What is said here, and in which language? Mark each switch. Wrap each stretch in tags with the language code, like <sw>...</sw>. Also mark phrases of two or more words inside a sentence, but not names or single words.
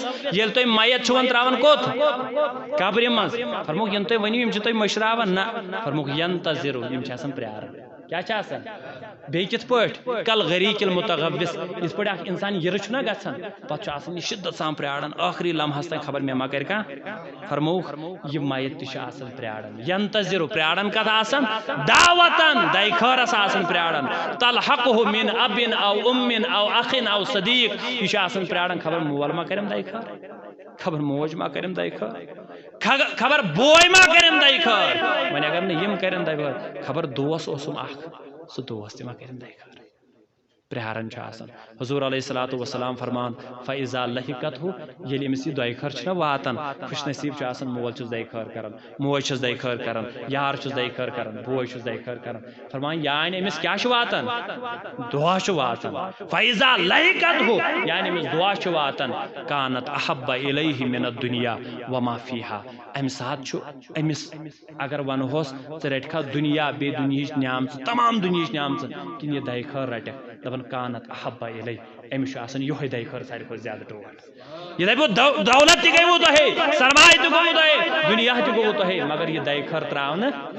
<ks>ییٚلہِ تُہۍ میت چھِون تراوان کوٚت قبرِ منٛز فرموک ین تُہۍ ؤنِو یِم چھِ تُہۍ مٔشراوان نہ فرموک ینتظروا یِم چھِ آسان پیاران کیٛاہ چھِ آسان بے کت پٲٹھۍ</ks> <ar>کل غریق المتغوث</ar> <ks>یِتھ پٲٹھۍ اکھ انسان یِرٕ چھُنہ گژھان پتہٕ چھُ آسان یہِ شدت سان پیاران ٲخری لمحس تام خبر مےٚ ما کرِ کانٛہہ فرمووُکھ یہِ میت تہِ چھُ آسان پیاران ینتظر پیاران کتھ آسان دعوتن دعی خٲرس آسان پیاران</ks> <ar>تلحقه من ابن او امن او اخن او صدیق</ar> <ks>یہِ چھُ آسان پیاران خبر مول ما کریم دعی خٲر خبر موج ما کریم دعی خٲر خبر بوے ما کریم دعی خٲر وۄنۍ اگر نہٕ یِم کرن دعی خٲر خبر دوس اوسُم اکھ سُہ دوس تہِ ما کریم دعی خٲر پرٛاران چھُ آسان حضور</ks> <ar>علیہ الصلوۃ والسلام</ar> <ks>فرمان</ks> <ar>فاذا لحقته</ar> <ks>ییٚلہِ أمِس یہِ دعی خٲر چھُنہ واتان خوش نصیب چھُ آسان مول چھُس دعی خٲر کران موج چھس دعی خٲر کران یار چھُس دعی خٲر کران بوے چھُس دعی خٲر کران فرمان یعنی أمِس کیٛاہ چھُ واتان دعا چھُ واتان</ks> <ar>فاذا لحقته</ar> <ks>یعنی أمِس دعا چھُ واتان</ks> <ar>کانت احب الیہ من الدنیا وما فیہا</ar> <ks>امہِ ساتہٕ چھُ أمِس اگر ونہوس ژٕ رٹکھا دُنیا بیٚیہِ دُنہِچ نعمژٕ تمام دُنہِچ نعمژٕ کِنہٕ یہِ دعی خٲر رٹکھ دپان</ks> <ar>کانت احب الی</ar> <ks>أمِس چھُ آسان یِہوے دعی خٲر ساروی کھۄتہٕ زیادٕ ٹوٹھ یہِ دپیو دولت تہِ گٔیوٕ تۄہے سرمایہ تہِ گوٚوُ تۄہے دُنیا تہِ گوٚوُ تۄہے مگر یہِ دعی خٲر ترٛاونہٕ</ks>